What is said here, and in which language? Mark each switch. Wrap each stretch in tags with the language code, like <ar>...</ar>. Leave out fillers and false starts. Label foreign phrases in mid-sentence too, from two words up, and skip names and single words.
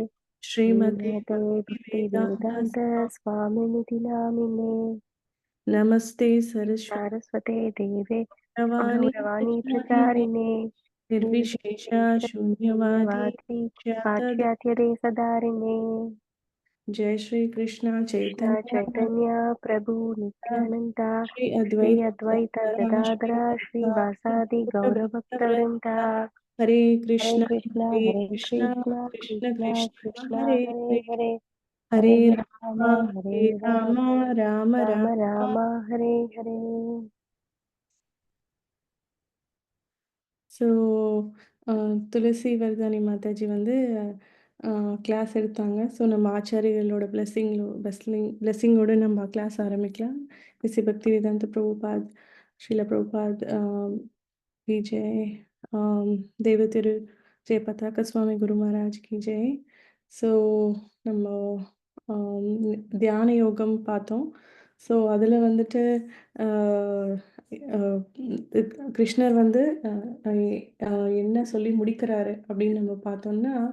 <sa>श्रीमते श्रीमते भक्तिवेदान्त भक्तिवेदान्तस्वामिनिति नामिने। नमस्ते सरस्वती सारस्वते देवे गौरवाणी गौरवाणी प्रचारिणे प्रचारिणे निर्विशेषा निर्विशेष शून्यवादी शून्यवादी ख्यातद। पाश्चात्यदे सदारिणे। जय श्री कृष्ण कृष्ण चैतन्य चैतन्य प्रभु नित्यानन्दा श्री श्री अद्वैत अद्वैत गदाधर गदाधर श्रीवासादि श्रीवासादि गौरभक्तवृन्दा। हरे हरे कृष्णा कृष्णा कृष्ण कृष्णा कृष्ण कृष्णा हरे हरे हरे हरे हरे हरे राम हरे हरे राम राम राम राम राम। राम हरे हरे।</sa> <ta>ஸோ துளசி வர்தானி மாதாஜி வந்து கிளாஸ் எடுத்தாங்க. ஸோ நம்ம ஆச்சாரியர்களோட பிளெஸ்ஸிங்கோடு நம்ம கிளாஸ் ஆரம்பிக்கலாம். இசி பக்தி வேதாந்த பிரபுபாத், ஸ்ரீல பிரபுபாத்</ta> <hi>की जय।</hi> <ta>தேவ திரு ஜெய பதாக்க சுவாமி குரு மகாராஜ்</ta> <hi>की जय.</hi> <ta>ஸோ நம்ம ஆம், தியான யோகம் பார்த்தோம். ஸோ அதில் வந்துட்டு ஆஹ், ஆஹ், கிருஷ்ணர் வந்து என்ன சொல்லி முடிக்கிறாரு அப்படின்னு நம்ம பார்த்தோம்னா,</ta>